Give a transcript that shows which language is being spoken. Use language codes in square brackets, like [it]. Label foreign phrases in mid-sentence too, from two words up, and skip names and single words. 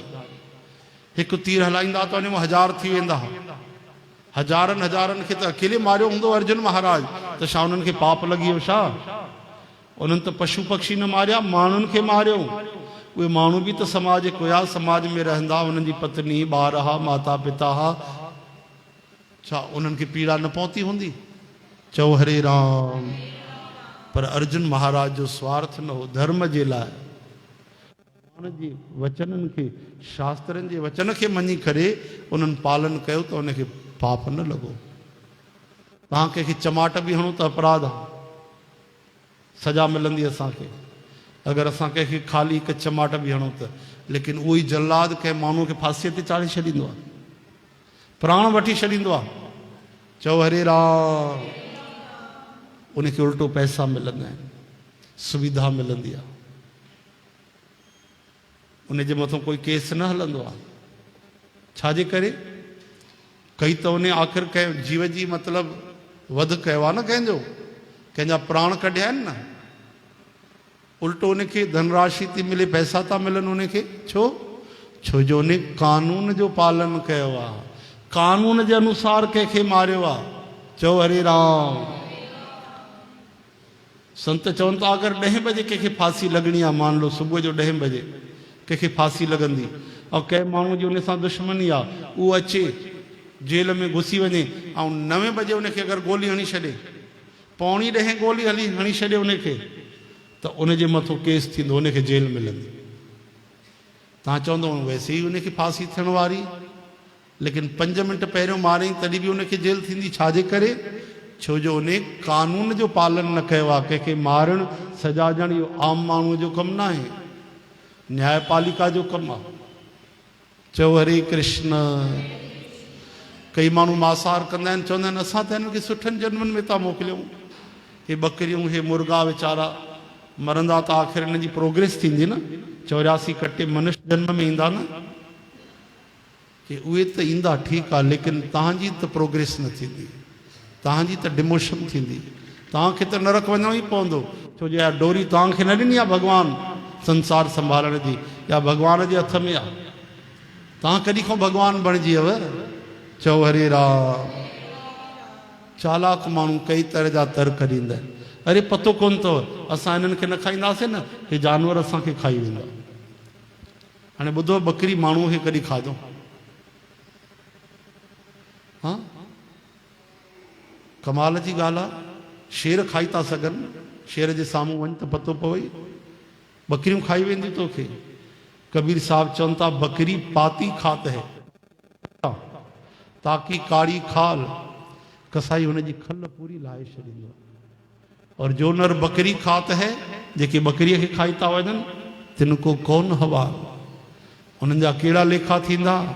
[sd] हिकु तीर हलाईंदा त उन में 1000 थी वेंदा, हज़ारनि हज़ारनि खे त अकेले मारियो हूंदो अर्जुन महाराज, त छा उन्हनि खे पाप लॻी वियो छा? उन्हनि त पशु पक्षी न मारिया, माण्हुनि खे मारियो। उहे माण्हू बि त समाज हुया, समाज में रहंदा, उन्हनि जी पत्नी, ॿार हा, माता पिता हा, छा उन्हनि खे पीड़ा न पहुती हूंदी? चओ हरे राम। पर अर्जुन महाराज जो स्वार्थ न हो, धर्म जे लाइ, भगवान जे वचननि खे, शास्त्रनि जे वचन खे मञी करे उन्हनि पालन कयो त उनखे पाप न लॻो। तव्हां कंहिंखे चमाट बि हणो त अपराध आहे, सजा मिलंदी असांखे। अगरि असां कंहिंखे ख़ाली हिकु चमाट बि हणूं त, लेकिन उहो ई जल्लाद कंहिं माण्हूअ खे फांसीअ ते चाढ़े छॾींदो आहे, प्राण वठी छॾींदो आहे। चओ हरे राम। उनखे उल्टो पैसा मिलंदा आहिनि, सुविधा मिलंदी आहे, उनजे मथां कोई केस न हलंदो आहे। छाजे करे? कई त उन आख़िर कंहिं जीव जी मतिलबु वध कयो आहे न, कंहिंजा प्राण कढिया आहिनि न, उल्टो उनखे धनराशि थी मिले, पैसा था मिलनि उनखे। छो जो उन कानून जो पालन कयो आहे, कानून जे अनुसार कंहिंखे मारियो आहे। चओ हरे राम। संत चवनि था अगरि 10 बजे कंहिंखे फांसी लॻणी आहे, [hi] मान लो [sd] सुबुह जो 10 बजे कंहिंखे फांसी लॻंदी, ऐं कंहिं माण्हू जी उन सां दुश्मनी आहे, उहो अचे जेल में घुसी वञे, ऐं 9 बजे उनखे अगरि गोली हणी छॾे, 9:45 गोली हणी छॾे उनखे, त उनजे मथां केस थींदो, उनखे जेल मिलंदी। तव्हां चवंदो वैसे ई उनखे फांसी थियण वारी, लेकिन 5 मिंट पहिरियों मारियईं तॾहिं बि उनखे जेल थींदी। छाजे करे? छो जो उन कानून जो पालन न कयो आहे। कंहिंखे मारणु, सजा ॾियणु इहो आम माण्हूअ जो कमु न आहे, न्यायपालिका जो कमु आहे। चओ हरे कृष्ण। कई माण्हू मांसाहार कंदा आहिनि, चवंदा आहिनि असां त हिननि खे सुठनि जन्मनि में था मोकिलियूं, हे बकरियूं, हे मुर्गा वीचारा मरंदा त आख़िर हिन जी प्रोग्रेस थींदी न, 84 कटे मनुष्य जन्म में ईंदा न, कि उहे त ईंदा ठीकु आहे, लेकिन तव्हांजी त प्रोग्रेस न थींदी, तव्हांजी त डिमोशन थींदी, तव्हांखे त नरक वञणो ई पवंदो। छो जो इहा डोरी तव्हांखे न ॾिनी आहे भॻवानु संसार संभालण जी, या भॻवान जे हथ में आहे। तव्हां कॾहिं खां भॻवान बणिजी हुयव? चओ हरे राम। चालाक माण्हू कई तरह जा तर्क ॾींदा आहिनि। अरे पतो कोन अथव, असां हिननि खे न खाईंदासीं न, हे जानवर असांखे खाई वेंदा। हाणे ॿुधो, बकरी माण्हूअ खे कॾहिं खाधो? हा, कमाल जी ॻाल्हि आहे। शेर खाई था सघनि, शेर जे साम्हूं वञ त पतो पवई, बकरियूं खाई वेंदियूं तोखे। कबीर साहब चवनि था, [hi] बकरी पाती खात है ताकि कारी खाल, [sd] कसाई हुनजी खल पूरी लाहे छॾींदो। [hi] और जो नर बकरी खात है, [sd] जेके बकरीअ खे खाई था वञनि, [hi] तिनको कौन हवा, [sd] उन्हनि जा कहिड़ा लेखा थींदा।